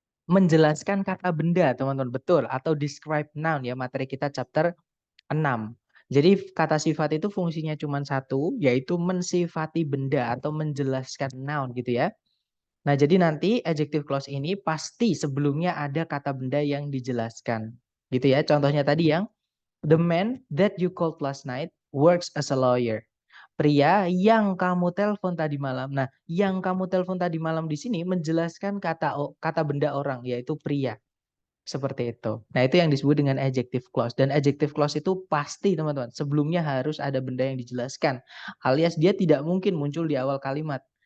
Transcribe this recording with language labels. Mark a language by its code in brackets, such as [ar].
[id] Menjelaskan kata benda, teman-teman. Betul. Atau describe noun ya, materi kita chapter 6. Jadi kata sifat itu fungsinya cuma satu, yaitu mensifati benda atau menjelaskan noun gitu ya. Nah, jadi nanti adjective clause ini pasti sebelumnya ada kata benda yang dijelaskan. Gitu ya. Contohnya tadi yang [en] the man that you called last night works as a lawyer. [id] Pria yang kamu telepon tadi malam. Nah, yang kamu telepon tadi malam di sini menjelaskan kata benda orang, yaitu pria. Seperti itu. Nah, itu yang disebut dengan adjective clause. Dan adjective clause itu pasti, teman-teman. Sebelumnya harus ada benda yang dijelaskan. Alias dia tidak mungkin muncul di awal kalimat.